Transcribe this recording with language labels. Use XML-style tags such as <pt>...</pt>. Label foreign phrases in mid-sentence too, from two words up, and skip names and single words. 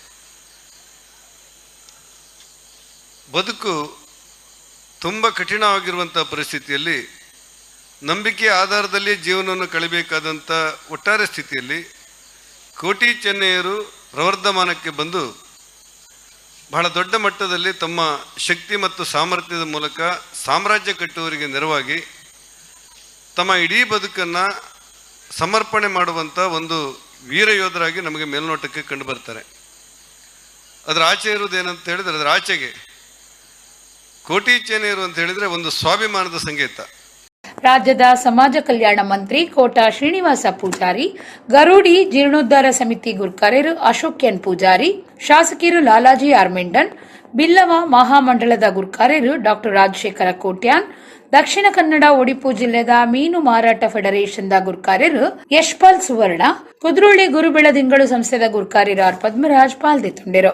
<kn>ಬದುಕು ತುಂಬ ಕಠಿಣವಾಗಿರುವಂಥ ಪರಿಸ್ಥಿತಿಯಲ್ಲಿ ನಂಬಿಕೆಯ ಆಧಾರದಲ್ಲಿ ಜೀವನವನ್ನು ಕಳಿಬೇಕಾದಂಥ ಒಟ್ಟಾರೆ ಸ್ಥಿತಿಯಲ್ಲಿ ಕೋಟಿ ಚೆನ್ನಯ್ಯರು ಪ್ರವರ್ಧಮಾನಕ್ಕೆ ಬಂದು ಬಹಳ ದೊಡ್ಡ ಮಟ್ಟದಲ್ಲಿ ತಮ್ಮ ಶಕ್ತಿ ಮತ್ತು ಸಾಮರ್ಥ್ಯದ ಮೂಲಕ ಸಾಮ್ರಾಜ್ಯ ಕಟ್ಟುವವರಿಗೆ ನೆರವಾಗಿ ತಮ್ಮ ಇಡೀ ಬದುಕನ್ನು ಸಮರ್ಪಣೆ ಮಾಡುವಂಥ ಒಂದು ವೀರ ಯೋಧರಾಗಿ ನಮಗೆ ಮೇಲ್ನೋಟಕ್ಕೆ ಕಂಡು ಬರ್ತಾರೆ. ಅದರ ಆಚೆ ಇರುವುದೇನಂತ ಹೇಳಿದ್ರೆ, ಅದರ ಆಚೆಗೆ ಕೋಟಿ ಚೆನ್ನಯ್ಯರು ಅಂತ ಹೇಳಿದ್ರೆ ಒಂದು ಸ್ವಾಭಿಮಾನದ ಸಂಕೇತ.</kn> <tcy>ರಾಜ್ಯದ ಸಮಾಜ ಕಲ್ಯಾಣ ಮಂತ್ರಿ ಕೋಟಾ ಶ್ರೀನಿವಾಸ ಪೂಜಾರಿ, ಗರುಡಿ ಜೀರ್ಣೋದ್ಧಾರ ಸಮಿತಿ ಗುರ್ಕರೆರು ಅಶೋಕ್ ಎನ್ ಪೂಜಾರಿ, ಶಾಸಕಿರು ಲಾಲಾಜಿ ಆರ್ಮೆಂಡನ್, ಬಿಲ್ಲವ ಮಹಾಮಂಡಲದ ಗುರ್ಕರೆರು ಡಾಕ್ಟರ್ ರಾಜಶೇಖರ ಕೋಟ್ಯಾನ್, ದಕ್ಷಿಣ ಕನ್ನಡ ಒಡಿಪು ಜಿಲ್ಲೆದ ಮೀನು ಮಾರಾಟ ಫೆಡರೇಷನ್ದ ಗುರ್ಕಾರ್ಯರು ಯಶ್ಪಾಲ್ ಸುವರ್ಣ, ಕುದ್ರೋಳಿ ಗುರುಬೆಳದಿಂಗಳು ಸಂಸ್ಥೆದ ಗುರ್ಕಾರ್ಯರು ಆರ್ ಪದ್ಮರಾಜ್ ಪಾಲ್ಗೊಂಡಿರು.</tcy>